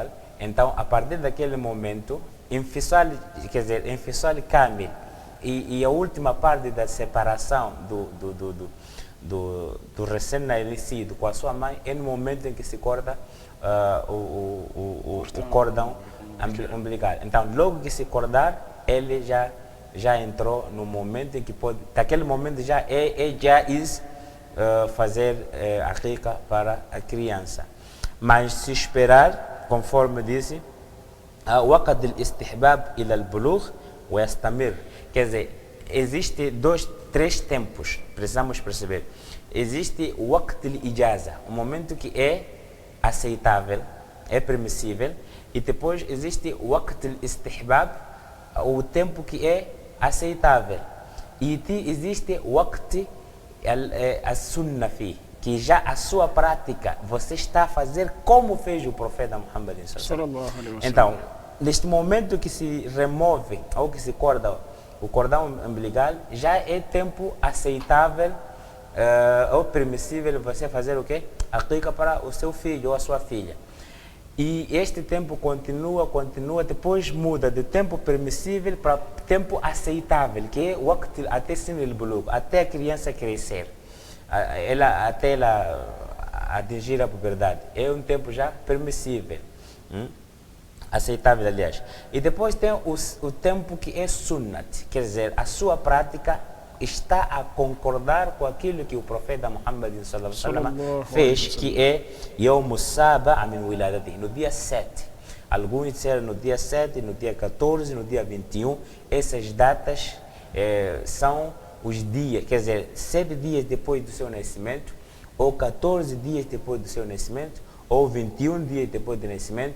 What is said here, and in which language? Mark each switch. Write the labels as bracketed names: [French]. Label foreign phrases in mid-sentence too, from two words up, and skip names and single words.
[Portuguese] Então, a partir daquele momento, [Arabic] انفصال كامل, [Portuguese] e a última parte da separação do recém-nascido com a sua mãe é no momento em que se corta o cordão umbilical. Então, logo que se cortar, ele já entrou no momento em que pode, daquele momento já é jaiz fazer a aqiqa para a criança. Mas se esperar, conforme disse, [Arabic] وقت الاستحباب إلى البلوغ ويستمر. [Portuguese] Quer dizer, existe 3 tempos, precisamos perceber. Existe o [Arabic] وقت الإجازة, [Portuguese] o momento que é aceitável, é permissível, e depois existe o [Arabic] وقت الاستحباب, [Portuguese] o tempo que é aceitável. E existe o [Arabic] وقت السنة في, [Portuguese] que já a sua prática você está a fazer como fez o profeta Muhammad [Arabic] صلى الله عليه وسلم. [Portuguese] Então, neste momento que se remove ou que se corta o cordão umbilical, já é tempo aceitável ou permissível você fazer o quê? Aqiqa para o seu filho ou a sua filha. E este tempo continua, depois muda de tempo permissível para tempo aceitável, que é o waqt até [Arabic] سن البلوغ, [Portuguese] até a criança crescer, até ela atingir a puberdade. É um tempo já permissível. Aceitável, aliás. E depois tem o tempo que é sunnat, quer dizer, a sua prática está a concordar com aquilo que o profeta Muhammad [Arabic] صلى الله عليه وسلم [Portuguese] fez, que é [Arabic] يوم السابع من ولادته, [Portuguese] no dia 7. Alguns disseram no dia 7, no dia 14, no dia 21. Essas datas são os dias, quer dizer, 7 dias depois do seu nascimento, ou 14 dias depois do seu nascimento, ou 21 dias depois do nascimento.